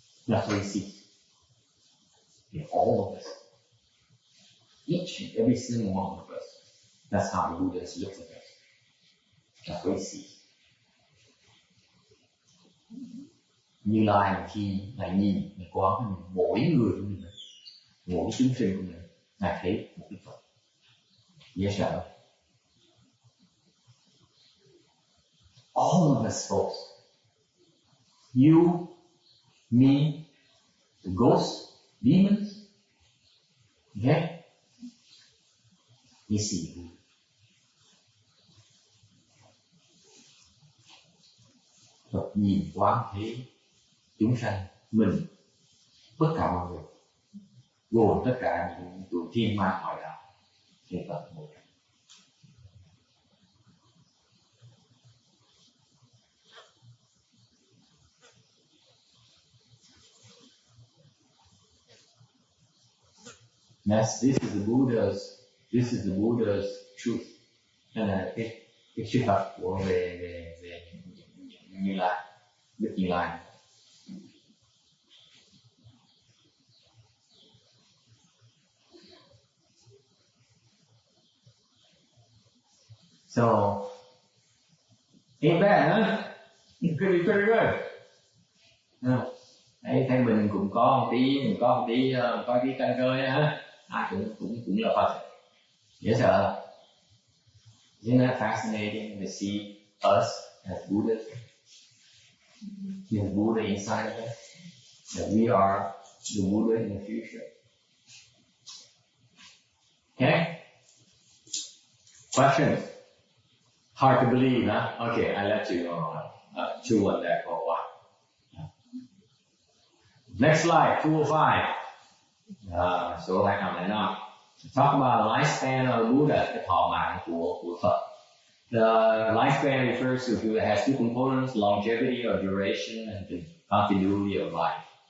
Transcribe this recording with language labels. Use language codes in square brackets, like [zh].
[en] That's what he sees in all of us, each and every single one of us. That's how the Buddha looks at us. That's what he sees. [vi] Như Lai khi Ngài nhìn, Ngài quán với mình, mỗi người của mình, mỗi chúng sinh của mình, Ngài thấy một cái Phật. Dễ sợ. [en] All of us folks, you, me, the ghosts, demons, okay? You see who? [vi] Phật nhìn quán thấy chúng sanh, mình, tất cả mọi người, gồm tất cả những tụi thiên ma hỏi đạo, thì Phật một. [en] This is the Buddha's truth. [vi] Đây là cái sự thật của về Như Lai, Đức Như Lai. [en] So, ain't bad, huh? Pretty good. No. [vi] Đấy, thấy mình cũng có một tí căn cơ ha. Ai cũng là Phật. Dễ sợ. [en] Isn't that fascinating to see us as Buddhas? The Buddha inside of us. That we are the Buddha in the future. Okay? Questions? Hard to believe, huh? Okay, I let you chew on that for a while. Next slide, 205. [vi] Số 205. [en] Talk about the lifespan of the Buddha, [vi] cái thọ mạng của Phật. [en] The lifespan refers to it has two components, longevity or duration and the continuity of life.